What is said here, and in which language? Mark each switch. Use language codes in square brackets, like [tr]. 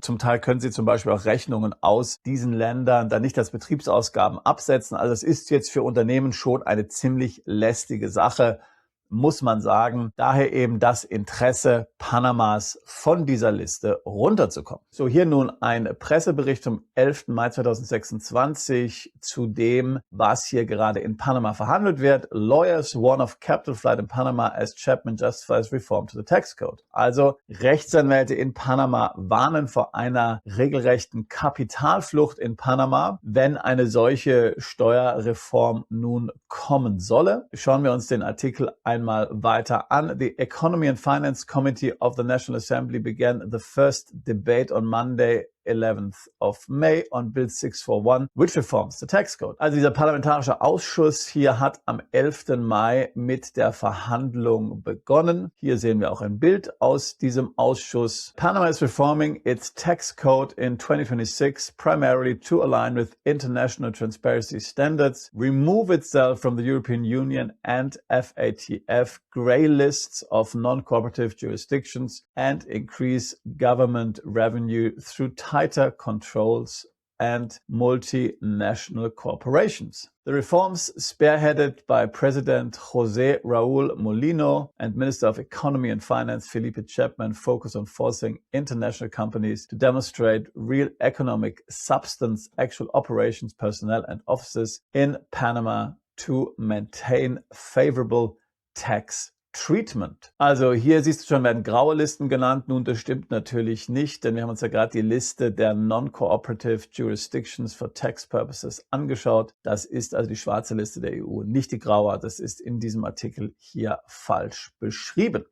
[de] Zum Teil können sie zum Beispiel auch Rechnungen aus diesen Ländern dann nicht als Betriebsausgaben absetzen. Also es ist jetzt für Unternehmen schon eine ziemlich lästige Sache, muss man sagen. Daher eben das Interesse Panamas, von dieser Liste runterzukommen. So, hier nun ein Pressebericht vom 11. Mai 2026 zu dem, was hier gerade in Panama verhandelt wird. [en] Lawyers warn of capital flight in Panama as Chapman justifies reform to the tax code. [de] Also Rechtsanwälte in Panama warnen vor einer regelrechten Kapitalflucht in Panama, wenn eine solche Steuerreform nun kommen solle. Schauen wir uns den Artikel einmal weiter an. [en] The Economy and Finance Committee of the National Assembly began the first debate on Monday, 11th of May on Bill 641, which reforms the tax code. [de] Also dieser parlamentarische Ausschuss hier hat am 11. Mai mit der Verhandlung begonnen. Hier sehen wir auch ein Bild aus diesem Ausschuss. [en] Panama is reforming its tax code in 2026 primarily to align with international transparency standards, remove itself from the European Union and FATF gray lists of non-cooperative jurisdictions, and increase government revenue through tighter controls and multinational corporations. The reforms, spearheaded by President José Raúl Molino and Minister of Economy and Finance Felipe Chapman, focus on forcing international companies to demonstrate real economic substance, actual operations, personnel and offices in Panama to maintain favorable tax Treatment. [de] Also hier siehst du schon, werden graue Listen genannt. Nun, das stimmt natürlich nicht, denn wir haben uns ja gerade die Liste der Non-Cooperative Jurisdictions for Tax Purposes angeschaut. Das ist also die schwarze Liste der EU, nicht die graue. Das ist in diesem Artikel hier falsch beschrieben.